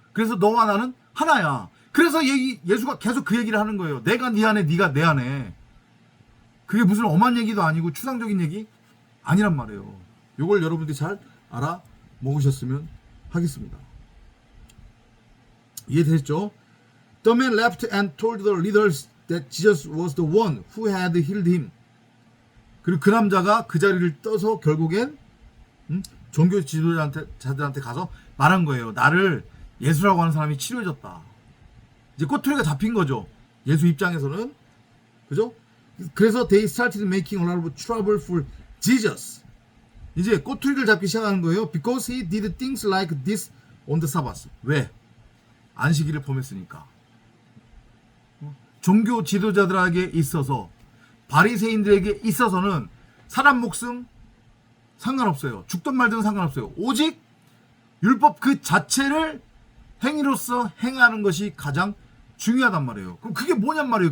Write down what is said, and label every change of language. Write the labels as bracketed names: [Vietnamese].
[Korean] 그래서 너와 나는 하나야. 그래서 예수가 계속 그 얘기를 하는 거예요. 내가 네 안에, 네가 내 안에. 그게 무슨 엄한 얘기도 아니고 추상적인 얘기 아니란 말이에요. 이걸 여러분들이 잘 알아 먹으셨으면 하겠습니다. 이해되셨죠? [English] The man left and told the leaders that Jesus was the one who had healed him. [Korean] 그리고 그 남자가 그 자리를 떠서 결국엔 종교 지도자들한테 가서 말한 거예요. 나를 예수라고 하는 사람이 치료해줬다. 이제 꼬투리가 잡힌 거죠. 예수 입장에서는. 그죠? 그래서 [English] they started making a lot of trouble for Jesus. [Korean] 이제 꼬투리를 잡기 시작하는 거예요. [English] Because he did things like this on the Sabbath. [Korean] 왜? 안식일을 범했으니까. 종교 지도자들에게 있어서, 바리새인들에게 있어서는 사람 목숨 상관없어요. 죽든 말든 상관없어요. 오직 율법 그 자체를 행위로서 행하는 것이 가장 중요하단 말이에요. 그럼 그게 뭐냔 말이에요.